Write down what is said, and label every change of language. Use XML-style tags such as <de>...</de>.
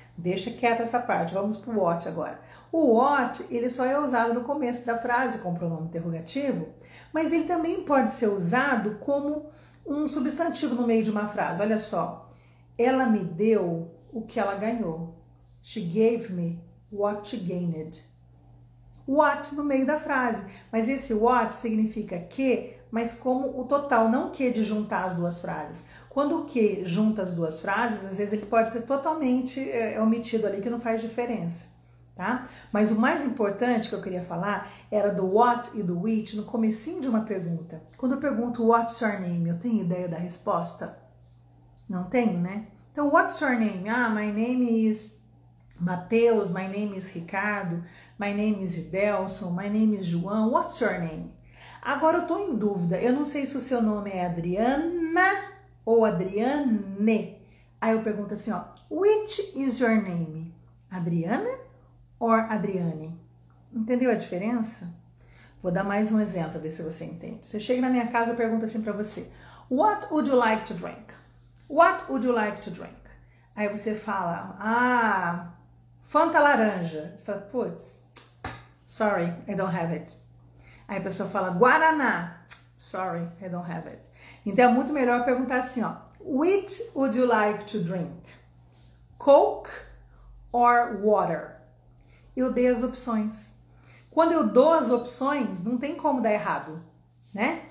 <pt>Deixa quieta essa parte, vamos pro what agora. O what, ele só é usado no começo da frase como pronome interrogativo, mas ele também pode ser usado como um substantivo no meio de uma frase. Olha só, ela me deu o que ela ganhou.</pt> <en>She gave me what she gained.</en> <pt>What no meio da frase. Mas esse what significa que, mas como o total, não que de juntar as duas frases. Quando o que junta as duas frases, às vezes ele pode ser totalmente omitido ali, que não faz diferença, tá? Mas o mais importante que eu queria falar era do what e do which no comecinho de uma pergunta. Quando eu pergunto</pt> <en>what's your name,</en> <pt>eu tenho ideia da resposta? Não tenho, né? Então,</pt> <en>what's your name? My name is Mateus, my name is Ricardo, my name is Idelson, my name is João, what's your name?</en> <pt>Agora eu tô em dúvida, eu não sei se o seu nome é Adriana ou Adriane. Aí eu pergunto assim, ó,</pt> <en>which is your name?</en> <pt>Adriana or Adriane? Entendeu a diferença? Vou dar mais um exemplo, pra ver se você entende. Você chega na minha casa e eu pergunto assim pra você,</pt> <en>what would you like to drink? What would you like to drink?</en> <pt>Aí você fala, Fanta laranja. Você fala, putz,</pt> <en>sorry, I don't have it.</en> <pt>Aí a pessoa fala,</pt> <en>Guaraná. Sorry, I don't have it.</en> <pt>Então é muito melhor perguntar assim, ó,</pt> <en>which would you like to drink? Coke or water?</en> <pt>Eu dei as opções. Quando eu dou as opções, não tem como dar errado, né?</pt>